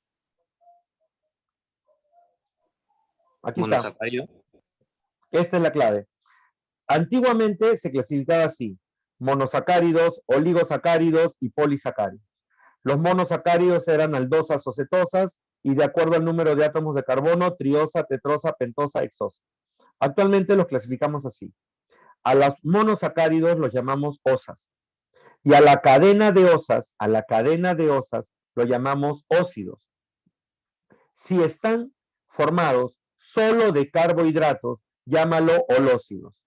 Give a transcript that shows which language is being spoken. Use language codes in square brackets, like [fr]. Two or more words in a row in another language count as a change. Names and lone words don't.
[es] Aquí está. Monosacárido. Esta es la clave. Antiguamente se clasificaba así: monosacáridos, oligosacáridos y polisacáridos. Los monosacáridos eran aldosas o cetosas y de acuerdo al número de átomos de carbono, triosa, tetrosa, pentosa, hexosa. Actualmente los clasificamos así. A los monosacáridos los llamamos osas y a la cadena de osas lo llamamos óxidos. Si están formados solo de carbohidratos, llámalo holócidos.